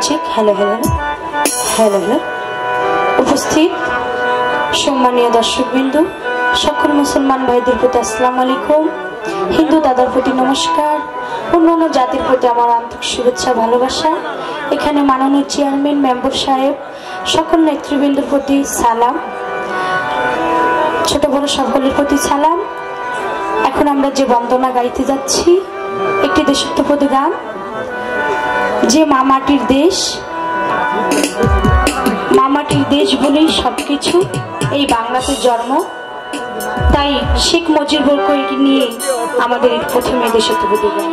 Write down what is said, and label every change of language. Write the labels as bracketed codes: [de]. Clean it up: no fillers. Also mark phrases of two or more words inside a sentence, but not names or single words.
[bn] হেলো হেলো হেলো হেলো উপস্থিত সম্মানীয় দর্শকবিন্দু সকল মুসলমান ভাইদের প্রতি [ar] السلام عليكم, [bn] হিন্দু দাদার প্রতি নমস্কার, অন্যান্য জাতির প্রতি আমার আন্তরিক শুভেচ্ছা ভালোবাসা। এখানে মাননীয় চেয়ারম্যান মেম্বার সাহেব সকল নেতৃবৃন্দের প্রতি সালাম, ছোট বড় সকলের প্রতি সালাম। এখন আমরা যে বন্দনা গাইতে যাচ্ছি একটি দেশাত্মবোধক গান, যে মামাটির দেশ, মামাটির দেশ বলেই সবকিছু, এই বাংলাতে জন্ম, তাই শেখ মুজিবুর রহমানকে নিয়ে আমাদের প্রথমে দেশাত্মবোধক গান।